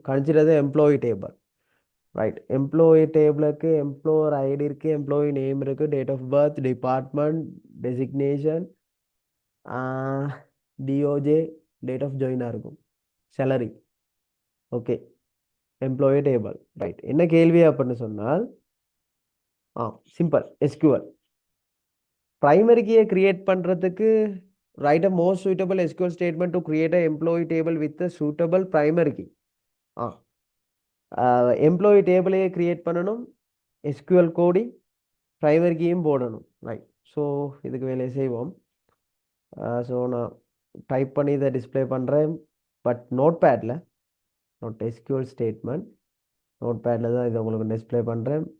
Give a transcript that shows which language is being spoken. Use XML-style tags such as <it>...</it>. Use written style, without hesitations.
<ta>Consider employee table. Right, employee டேபிளுக்கு employer ID இருக்கு, employee name இருக்கு, date of birth, department, designation, DOJ, date of ஜாயினாக இருக்கும், salary.</ta> <en>Okay, employee table.</en> <ta>Right, என்ன கேள்வி அப்படின்னு சொன்னால் சிம்பிள் எஸ்கியூஎல் பிரைமரி கீயை கிரியேட் பண்ணுறதுக்கு</ta> <en>write a most suitable SQL statement to create a employee table with a suitable primary key.</en> <ta>Employee டேபிளையே create பண்ணணும், SQL கோடி primary கீயும் போடணும். ரைட், ஸோ இதுக்கு வேலையை செய்வோம். ஸோ நான் டைப் பண்ணி இதை டிஸ்பிளே பண்ணுறேன். But note பேடில், note SQL statement note பேடில் தான் இதை உங்களுக்கு டிஸ்பிளே பண்ணுறேன்.</ta>